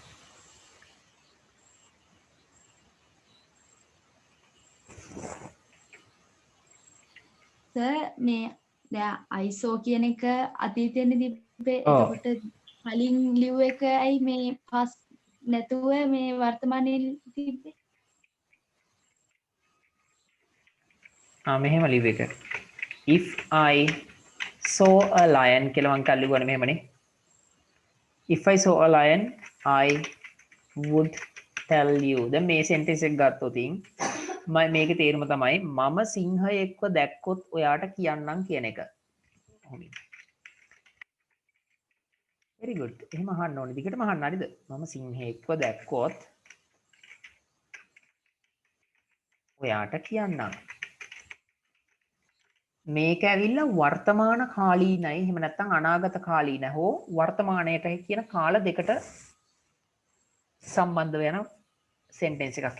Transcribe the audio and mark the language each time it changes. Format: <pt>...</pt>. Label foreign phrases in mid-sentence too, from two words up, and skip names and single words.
<si>සර් මේ දැන් ISO කියන එක අතීතෙන්නේ තිබ්බේ එතකොට කලින් ලිව් එකයි මේ past නැතුව මේ වර්තමානයේ තිබ්බේ මෙහෙම ලිව් එක</si> <en>if I saw a lion</en> <si>කියලා මං කල්ලිවනේ මෙහෙමනේ</si> <en>if I saw a lion I would tell you</en> <si>දැන් මේ sentence එක ගත්තොත් මේකේ තේරුම තමයි මම සිංහයෙක්ව දැක්කොත් ඔයාට කියන්නම් කියන එක.</si> <en>very good.</en> <si>එහෙම අහන්න ඕනේ. දිගටම අහන්න හරිද? මම සිංහයෙක්ව දැක්කොත් ඔයාට කියන්නම්. මේක ඇවිල්ලා වර්තමාන කාලීනයි එහෙම නැත්නම් අනාගත කාලීන හෝ වර්තමානයට කියන කාල දෙකට සම්බන්ධ වෙන sentence එකක්.</si>